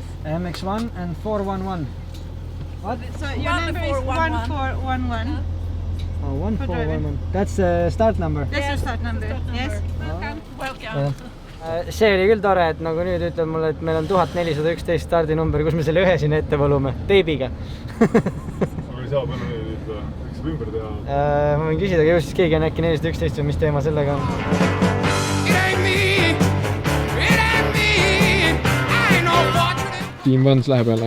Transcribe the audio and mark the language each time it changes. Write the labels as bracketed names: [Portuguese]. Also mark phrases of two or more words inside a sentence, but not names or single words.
[English] MX1 and 411. What? So your number is 1411. Oh, 1411. That's the start number. That's your start number. Yes. Welcome. [Estonian] See oli küll tore, et nagu nüüd ütleb mulle, et meil on 1411 stardinumber, kus me selle ühe siin ette valume, teibiga. Aga ei saa peale nüüd, eks saab ümber teha? Ma võin küsida, aga just keegi on äkki 411 või mis teema sellega on. Team Vans läheb jälle.